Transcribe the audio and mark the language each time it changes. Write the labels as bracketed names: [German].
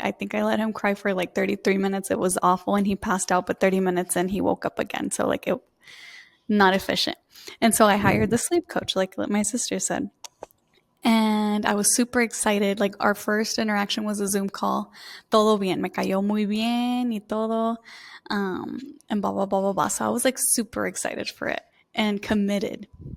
[English] I think I let him cry for like 33 minutes. It was awful, and he passed out. But 30 minutes in, he woke up again. So like, it not efficient. And so I hired the sleep coach, like my sister said. And I was super excited. Like, our first interaction was a Zoom call. [Spanish] Todo bien, me cayó muy bien y todo. [English] And blah, blah, blah, blah, blah. So I was like super excited for it and committed.